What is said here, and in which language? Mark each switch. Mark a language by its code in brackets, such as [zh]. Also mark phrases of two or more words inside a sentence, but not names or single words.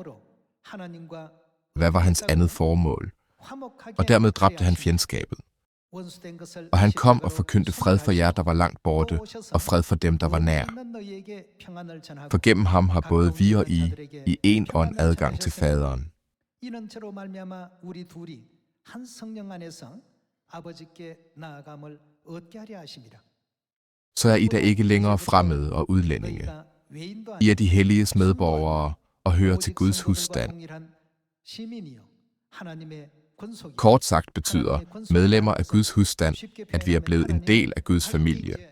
[da] Hvad var hans andet formål? Og dermed dræbte han fjendskabet. Og han kom og forkyndte fred for jer, der var langt borte, og fred for dem, der var nær. For gennem ham har både vi og I én ånd adgang til faderen. [ko] 이는저로 말미암아 우리 둘이 한 성령 안에서 아버지께 나아감을 얻게 하려 하심이라. [da] Så er I da ikke længere fremmede og udlændinge. I er de helliges medborgere og hører til Guds husstand. Kort sagt betyder medlemmer af Guds husstand, at vi er blevet en del af Guds familie.